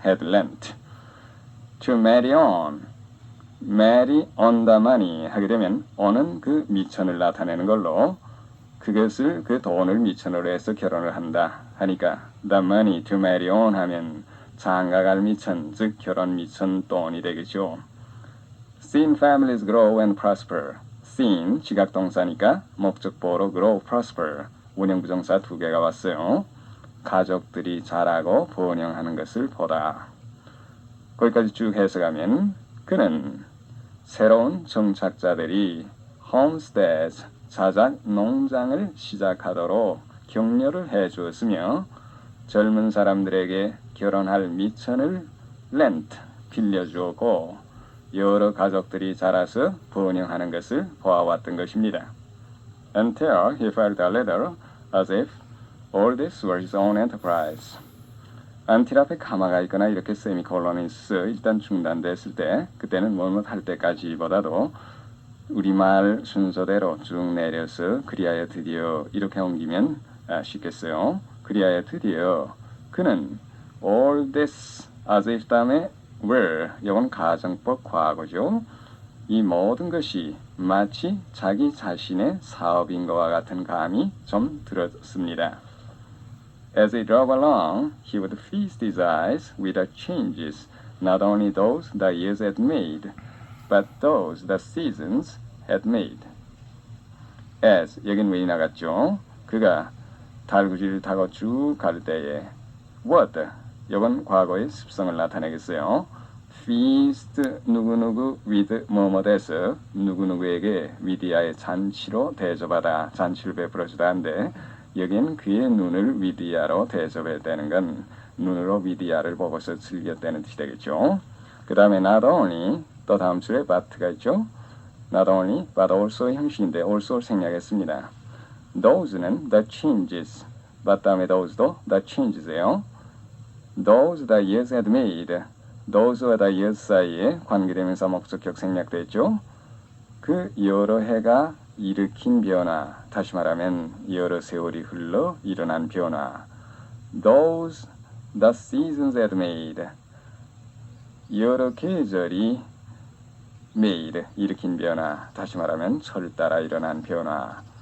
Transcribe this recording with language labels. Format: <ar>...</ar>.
<ko>had lent to marry on marry on the money 하게 되면 on은 그 미천을 나타내는 걸로 그것을 그 돈을 미천으로 해서 결혼을 한다 하니까</ko> <en>the money to marry on</en> <ko>하면 장가갈 미천 즉 결혼 미천 돈이 되겠죠.</ko> <en>seen families grow and prosper</en> <ko>seen 지각동사니까 목적보로 grow prosper 원형부정사 두 개가 왔어요. 가족들이 자라고 번영하는 것을 보다. 거기까지 쭉 해석하면 그는 새로운 정착자들이 homesteads 자작 농장을 시작하도록 격려를 해주었으며 젊은 사람들에게 결혼할 미천을 lent 빌려주었고 여러 가족들이 자라서 번영하는 것을 보아왔던 것입니다.</ko> <en>Until he felt a little as if all this were his own enterprise.</en> <ko>until 앞에 가마가 있거나 이렇게 세미콜론이 있어 일단 중단됐을 때 그때는 뭐뭐 할 때까지보다도 우리말 순서대로 쭉 내려서 그리하여 드디어 이렇게 옮기면 쉽겠어요. 그리하여 드디어 그는 all this as if 다음에 were 이건 가정법 과거죠. 이 모든 것이 마치 자기 자신의 사업인 것과 같은 감이 좀 들었습니다.</ko> <en>As he drove along, he would feast his eyes with the changes, not only those the years had made, but those the seasons had made.</en> <ko>As, 여긴 왜 나갔죠? 그가 달구지를 타고 쭉 갈 때에 would, 이건 과거의 습성을 나타내겠어요. feast, 누구누구 with 뭐뭐 돼서 누구누구에게 위디아의 잔치로 대접하다, 잔치를 베풀어주다 한데 여긴 그의 눈을 위디아로 대접했다는 건 눈으로 위디아를 보고서 즐겼다는 뜻이 되겠죠. 그 다음에 not only 또 다음 줄에 but가 있죠.</ko> <en>not only but also</en> <ko>의 형식인데 also를 생략했습니다. Those는 the changes, but 다음에 those도 the changes예요.</ko> <en>Those the years had made,</en> <ko>those와 the years 사이에 관계대명사 목적격 생략돼 있죠. 그 여러 해가 일으킨 변화, 다시 말하면 여러 세월이 흘러 일어난 변화.</ko> <en>Those the seasons had made,</en> <ko>여러 계절이 made, 일으킨 변화, 다시 말하면 철 따라 일어난 변화.</ko>